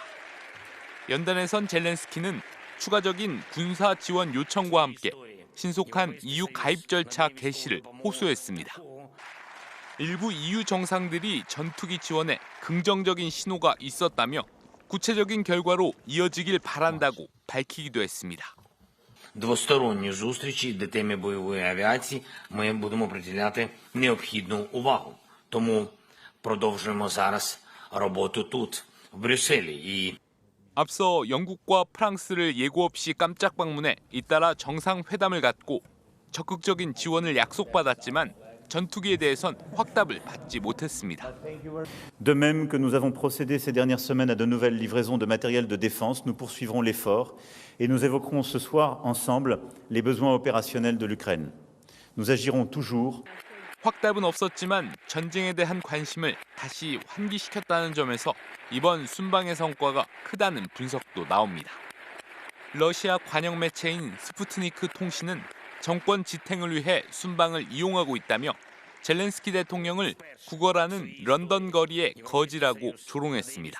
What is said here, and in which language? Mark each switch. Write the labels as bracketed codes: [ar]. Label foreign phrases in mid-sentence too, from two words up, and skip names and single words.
[ko] 연단에선 젤렌스키는 추가적인 군사 지원 요청과 함께 신속한 EU 가입 절차 개시를 호소했습니다. 일부 EU 정상들이 전투기 지원에 긍정적인 신호가 있었다며 구체적인 결과로 이어지길 바란다고 밝히기도 했습니다. [uk] Двосторонні зустрічі, де темі бойової авіації ми будемо приділяти необхідну увагу. Тому продовжуємо зараз роботу тут, в Брюсселі. [ko] 앞서 영국과 프랑스를 예고 없이 깜짝 방문해 잇따라 정상회담을 갖고 적극적인 지원을 약속받았지만 전투기에 대해선 확답을 받지 못했습니다. [fr] De même que nous avons procédé ces dernières semaines à de nouvelles livraisons de matériel de défense, nous poursuivrons l'effort et nous évoquerons ce soir ensemble les besoins opérationnels de l'Ukraine. Nous agirons toujours. [ko] 확답은 없었지만 전쟁에 대한 관심을 다시 환기시켰다는 점에서 이번 순방의 성과가 크다는 분석도 나옵니다. 러시아 관영 매체인 스푸트니크 통신은 정권 지탱을 위해 순방을 이용하고 있다며 젤렌스키 대통령을 구걸하는 런던 거리의 거지라고 조롱했습니다.